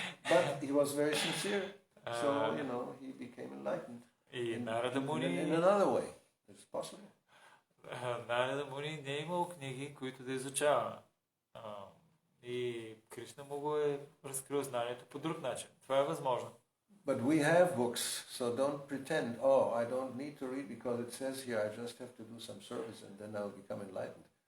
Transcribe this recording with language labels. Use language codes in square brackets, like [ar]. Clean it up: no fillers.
[en] But he was very sincere. So, he became enlightened [bg] И Нарада Муни [en] in another way. It's possible. [bg] Нарада Муни не е имал книги, които да изучава. И Кришна му го е разкрил знанието по друг начин. Това е възможно. [en] But we have books, so don't pretend, I don't need to read because it says here I just have to do some service and then I'll become enlightened.